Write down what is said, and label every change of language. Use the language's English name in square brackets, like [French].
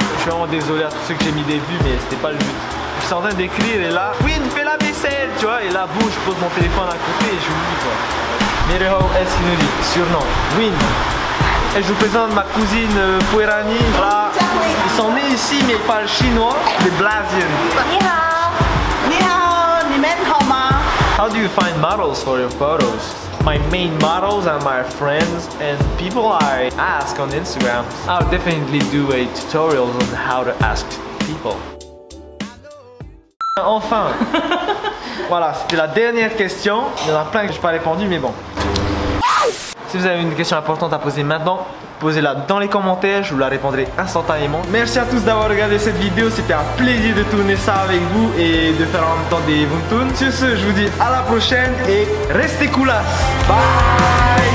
[French] Je suis vraiment désolé à tous ceux que j'ai mis des vues mais c'était pas le but. Je suis en train d'écrire et là, oui, fais la vaisselle, tu vois, et là, boum, je pose mon téléphone à côté et je oublie quoi. Mireho S qui nous dit, surnom, Win. Et je vous présente ma cousine Puerani. Là, ils sont nés ici mais ils parlent chinois, les Blasiens. [Chinese] Ni hao. Ni hao. Ni men hao ma. [English] How do you find models for your photos? My main models are my friends and people I ask on Instagram. I'll definitely do a tutorial on how to ask people. [French] Enfin, voilà, c'était la dernière question. Il y en a plein que je n'ai pas répondu, mais bon. Si vous avez une question importante à poser maintenant, posez-la dans les commentaires, je vous la répondrai instantanément. Merci à tous d'avoir regardé cette vidéo, c'était un plaisir de tourner ça avec vous et de faire en même temps des Wuntoon. Sur ce, je vous dis à la prochaine et restez coolass. Bye.